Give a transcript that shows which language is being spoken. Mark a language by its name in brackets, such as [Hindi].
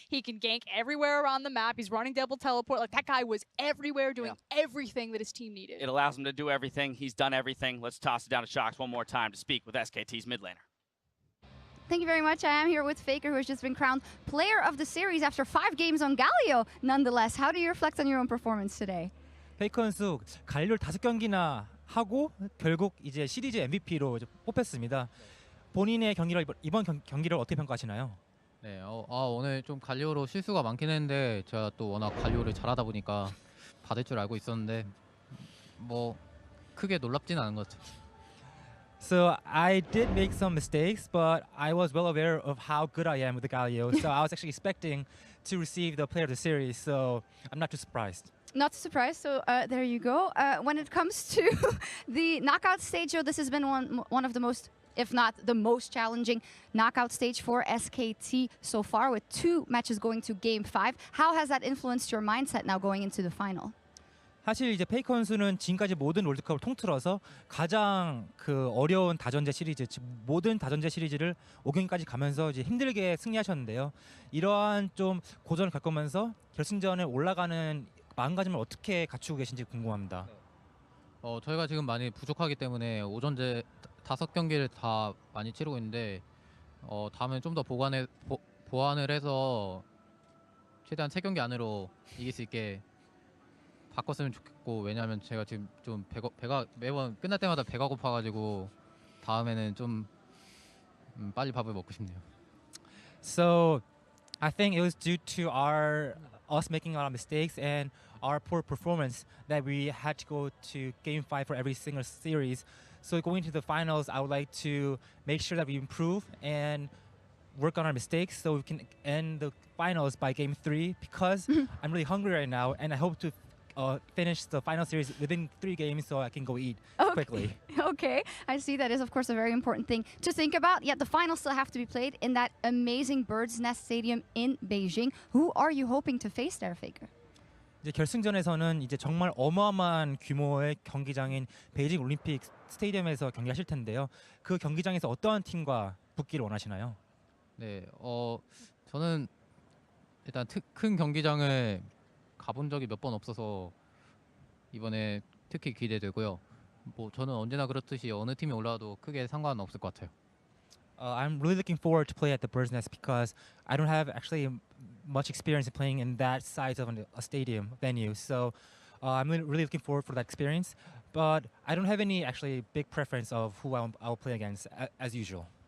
[English] He can gank everywhere around the map. He's running double teleport. Like, that guy was everywhere doing everything that his team needed. It allows him to do everything. He's done everything. Let's toss it down to Shox one more time to speak with SKT's mid laner. Thank you very much. I am here with Faker, who has just been crowned player of the series after 5 games on Galio. Nonetheless, how do you reflect on your own performance today? [Korean] 페이커 선수 갈리오를 5경기나 하고 결국 이제 시리즈 MVP로 이제 뽑혔습니다. 본인의 경기를 이번 경기를 어떻게 평가하시나요? 네, 오늘 좀 갈리오로 실수가 많긴 했는데 제가 또 워낙 갈리오를 잘하다 보니까 받을 줄 알고 있었는데 뭐 크게 놀랍진 않은 것 같아요. [English] So I did make some mistakes, but I was well aware of how good I am with the Galio. So I was actually expecting to receive the player of the series. So I'm not too surprised. Not surprised, so there you go. When it comes to the knockout stage, this has been one of the most, if not the most challenging knockout stage for SKT so far, with 2 matches going to Game 5. How has that influenced your mindset now going into the final? [Korean] 사실 이제 페이커 선수는 지금까지 모든 롤드컵을 통틀어서 가장 그 어려운 다전제 시리즈, 즉 모든 다전제 시리즈를 5경기까지 가면서 이제 힘들게 승리하셨는데요. 이러한 좀 고전을 겪으면서 결승전에 올라가는 마음가짐을 어떻게 갖추고 계신지 궁금합니다. 저희가 지금 많이 부족하기 때문에 오전제 5경기를 다 많이 치르고 있는데 다음에 좀 더 보완을 해서 최대한 3경기 안으로 이길 수 있게 바꿨으면 좋겠고, 왜냐하면 제가 지금 좀 배가 매번 끝날 때마다 배가 고파가지고 다음에는 좀 빨리 밥을 먹고 싶네요. [English] So I think it was due to us making a lot of mistakes and our poor performance that we had to go to Game 5 for every single series. So going to the finals, I would like to make sure that we improve and work on our mistakes so we can end the finals by Game 3, because I'm really hungry right now and I hope to finish the final series within 3 games so I can go eat quickly. Okay, I see that is of course a very important thing to think about. Yet the finals still have to be played in that amazing Bird's Nest Stadium in Beijing. Who are you hoping to face there, Faker? [Korean] 이제 결승전에서는 이제 정말 어마어마한 규모의 경기장인 베이징 올림픽 스테디움에서 경기하실 텐데요. 그 경기장에서 어떠한 팀과 붙기를 원하시나요? 네, 저는 일단 큰 경기장을 가본 적이 몇 번 없어서 이번에 특히 기대되고요. 뭐 저는 언제나 그렇듯이 어느 팀이 올라와도 크게 상관은 없을 것 같아요. [English] I'm really looking forward to play at the Bird's Nest because I don't have actually much experience in playing in that size of a stadium venue. So I'm really looking forward for that experience. But I don't have any actually big preference of who I'll play against as usual.